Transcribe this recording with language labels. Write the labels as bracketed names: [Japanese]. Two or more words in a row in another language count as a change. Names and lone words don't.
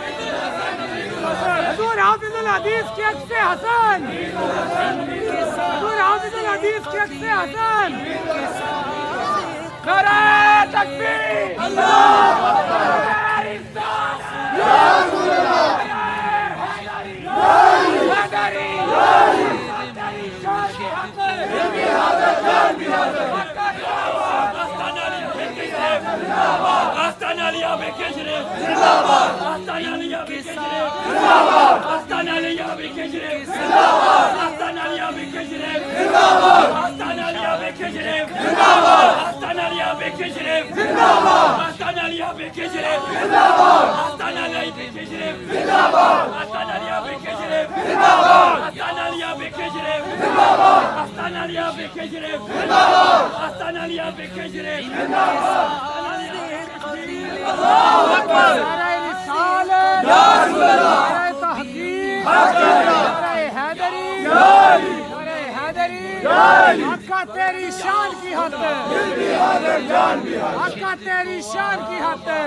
[Urdu] حضور حافظ الحدیث کے عکس حسن حضور حافظ الحدیث کے عکس حسن نعرہ تکبیر [Arabic] اللہ اکبر یا رسول اللہ [Urdu] آستانہ علیہ بکھی شریف زندہ باد آستانہ علیہ بکھی شریف زندہ باد آستانہ علیہ بکھی شریف زندہ باد آستانہ علیہ بکھی شریف زندہ باد آستانہ علیہ بکھی شریف زندہ باد آستانہ علیہ بکھی شریف زندہ باد آستانہ علیہ بکھی شریف زندہ باد آستانہ علیہ بکھی شریف زندہ باد آستانہ علیہ بکھی شریف زندہ باد آستانہ علیہ بکھی شریف زندہ باد آستانہ علیہ بکھی شریف زندہ باد آستانہ علیہ بکھی شریف زندہ باد [Arabic] اللہ اکبر [Urdu] نعرہ رسالت [Arabic] یا رسول اللہ [Urdu] نعرہ تحقیق نعرہ حیدری حیدری نعرہ حیدری حیدری آقا تیری شان کی خاطر دل بھی حاضر جان بھی حاضر آقا تیری شان کی خاطر